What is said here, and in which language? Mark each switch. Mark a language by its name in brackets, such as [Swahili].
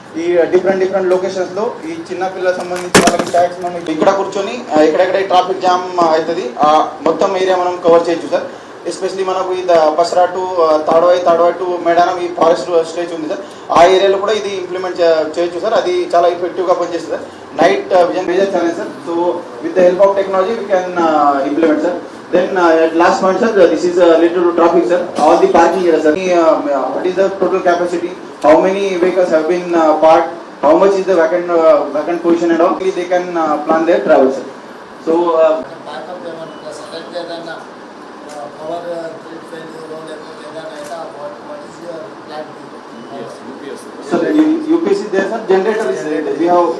[Telugu] ఈ different locations లో ఈ చిన్న పిల్లలకు సంబంధించి వాళ్ళకి ట్యాగ్స్ మనం ఇక్కడ కూర్చొని ఎక్కడెక్కడ ట్రాఫిక్ జామ్ అవుతుంది మొత్తం ఏరియా మనం కవర్ చేయొచ్చు సార్. ఎస్పెషలీ మనకు ఈ Basra to Tadvai to Medaram ఈ ఫారెస్ట్ స్టేజ్ ఉంది సార్, ఆ ఏరియాలో కూడా ఇది ఇంప్లిమెంట్ చేయొచ్చు సార్. అది చాలా ఎఫెక్టివ్గా పనిచేస్తుంది sir. Night vision major challenge sir. [English] So with the help of technology we can implement sir. Then last point sir, this is related to traffic sir. All the parking areas sir, what is the total capacity, how many vehicles have been parked, how much is the vacant position and all, they can plan their travel sir. So [Telugu] backup ఏమన్నా select చేయాలన్నా power grid failure లేకపోతే ఏదైనా అయితే [English] what is your plan? Yes, UPS sir, UPS is there sir, generator is there, we have